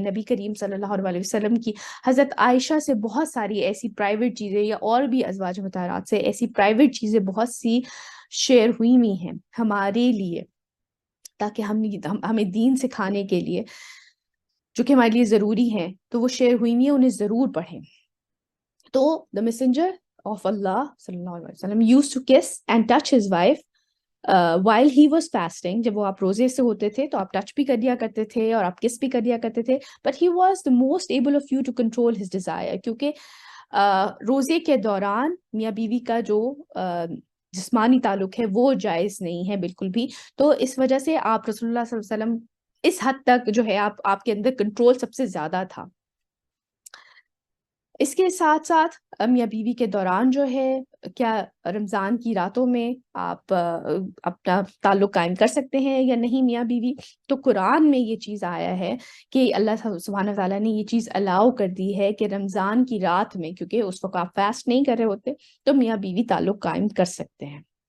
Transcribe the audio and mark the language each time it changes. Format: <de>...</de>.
<ur>نبی کریم صلی اللہ علیہ وسلم کی حضرت عائشہ سے بہت ساری ایسی پرائیویٹ چیزیں، یا اور بھی ازواج مطہرات سے ایسی پرائیویٹ چیزیں بہت سی شیئر ہوئی ہوئی ہیں ہمارے لیے، تاکہ ہمیں دین سکھانے کے لیے جو کہ ہمارے لیے ضروری ہیں، تو وہ شیئر ہوئی ہوئی ہیں، انہیں ضرور پڑھیں.</ur> <en>تو the messenger of Allah صلی اللہ علیہ وسلم used to kiss and touch his wife while he was fasting.</en> <ur>جب وہ آپ روزے سے ہوتے تھے تو آپ ٹچ بھی کر دیا کرتے تھے اور آپ کس بھی کر دیا کرتے تھے.</ur> <en>but he was the most able of you to control his desire.</en> <ur>کیونکہ روزے کے دوران میاں بیوی کا جو جسمانی تعلق ہے وہ جائز نہیں ہے بالکل بھی. تو اس وجہ سے آپ رسول اللہ صلی اللہ علیہ وسلم اس حد تک جو ہے آپ کے اندر کنٹرول سب سے زیادہ تھا. اس کے ساتھ ساتھ میاں بیوی کے دوران جو ہے کیا رمضان کی راتوں میں آپ اپنا تعلق قائم کر سکتے ہیں یا نہیں میاں بیوی؟ تو قرآن میں یہ چیز آیا ہے کہ اللہ سبحانہ تعالیٰ نے یہ چیز الاؤ کر دی ہے کہ رمضان کی رات میں، کیونکہ اس وقت آپ فاسٹ نہیں کر رہے ہوتے، تو میاں بیوی تعلق قائم کر سکتے ہیں.</ur>